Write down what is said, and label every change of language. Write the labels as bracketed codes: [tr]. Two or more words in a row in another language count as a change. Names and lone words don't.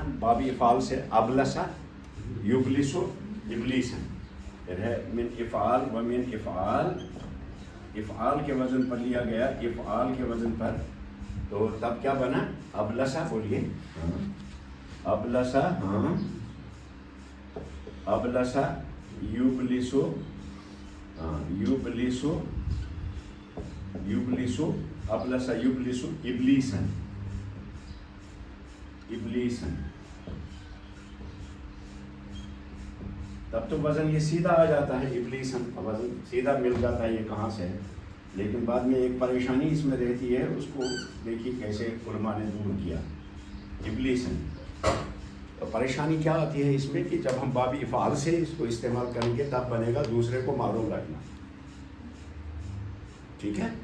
[ur] باب افعال سے، [ar] ابلسا یبلسو ابلیسا، [ur] پھر ہے [ar] من افعال و من افعال، [ur] افعال کے وزن پر لیا گیا، افعال کے وزن پر، تو تب کیا بنا؟ [ar] ابلسا. بولیے ابلسا، ہاں ابلسا یبلسو، ہاں یبلسو، یبلسو ابلسا یبلسو ابلیسن، ابلیسن. [ur] تب تو وزن یہ سیدھا آ جاتا ہے، ابلیسن وزن سیدھا مل جاتا ہے، یہ کہاں سے ہے. لیکن بعد میں ایک پریشانی اس میں رہتی ہے، اس کو دیکھیے کیسے علماء نے دور کیا. ابلیسن، تو پریشانی کیا آتی ہے اس میں کہ جب ہم باب افعال سے اس کو استعمال کریں گے تب بنے گا دوسرے کو معروم رکھنا، ٹھیک ہے.